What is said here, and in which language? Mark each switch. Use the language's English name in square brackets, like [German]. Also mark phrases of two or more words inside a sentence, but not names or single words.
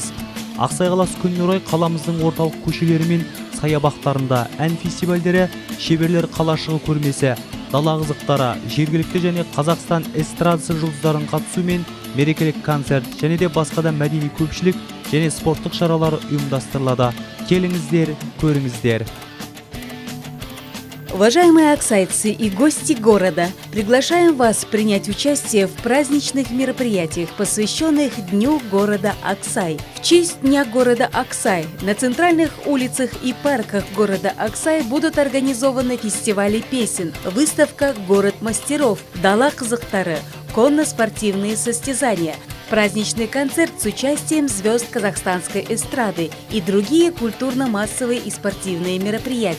[Kazakh] Ақсай қаласы күніне орай қаламыздың орталық көшелері мен саябақтарында ән фестивальдері, шеберлер қалашығы көрмесі, дала қызықтары, жергілікті және Қазақстан эстрадасы жұлдыздарының қатысуымен мерекелік концерт және де басқа да мәдени көпшілік және спорттық шаралар ұйымдастырылады. Келіңіздер, көріңіздер. [Russian] Уважаемые аксайцы и гости города, приглашаем вас принять участие в праздничных мероприятиях, посвященных Дню города Аксай. В честь Дня города Аксай на центральных улицах и парках города Аксай будут организованы фестивали песен, выставка «Город мастеров», [Kazakh] дала қызықтары, [Russian] конно-спортивные состязания, праздничный концерт с участием звезд казахстанской эстрады и другие культурно-массовые и спортивные мероприятия.